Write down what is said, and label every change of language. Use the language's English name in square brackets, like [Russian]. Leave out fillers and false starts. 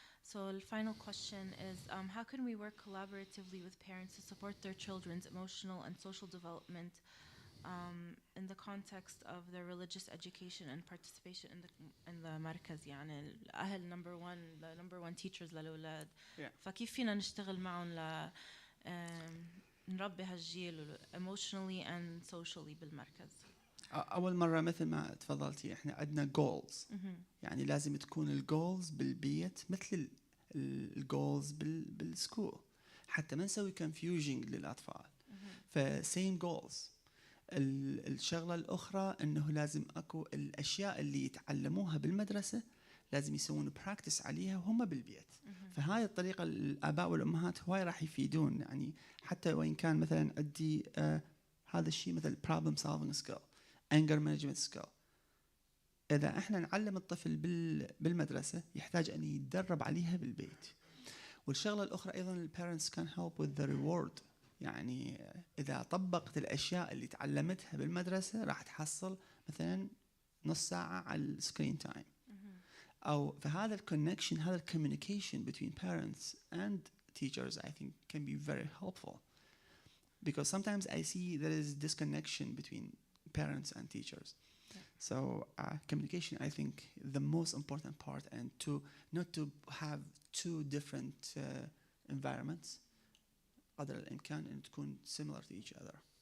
[English] So the final question is, how can we work collaboratively with parents to support their children's emotional and social development in the context of their religious education and participation in the مركز؟ [Arabic] يعني الأهل [English] number one teachers [Arabic] للأولاد. فكيف فينا نشتغل معهم نربي هالجيل [English] emotionally and socially [Arabic] بالمركز؟ أول مرة مثل ما تفضلتي إحنا عندنا goals. يعني لازم تكون الجولز بالبيت مثل الجولز بالسكول، حتى ما نسوي confusing للأطفال. [English] فsame goals. [Arabic] الشغلة الأخرى إنه لازم أكو الأشياء اللي يتعلموها بالمدرسة لازم يسوون براكتس عليها وهم بالبيت. فهاي الطريقة الآباء والأمهات هواي راح يفيدون. يعني حتى وإن كان مثلا عندي هذا الشيء مثل [English] problem solving skill, anger management skill، [Arabic] إذا إحنا نعلم الطفل بالمدرسة يحتاج أن يتدرب عليها بالبيت. والشغلة الأخرى أيضا [English] parents can help with the reward. [Arabic] يعني إذا طبقت الأشياء اللي تعلمتها بالمدرسة راح تحصل مثلا نص ساعة على [English] السكرين تايم. [Arabic] أو فهذا [English] الكونكشن، هذا الكوميونيكيشن between parents and teachers I think can be very helpful, because sometimes I see there is disconnection between parents and teachers. So communication I think the most important part, and to not to have two different environments [Arabic] قدر الإمكان أن تكون [English] similar to each other.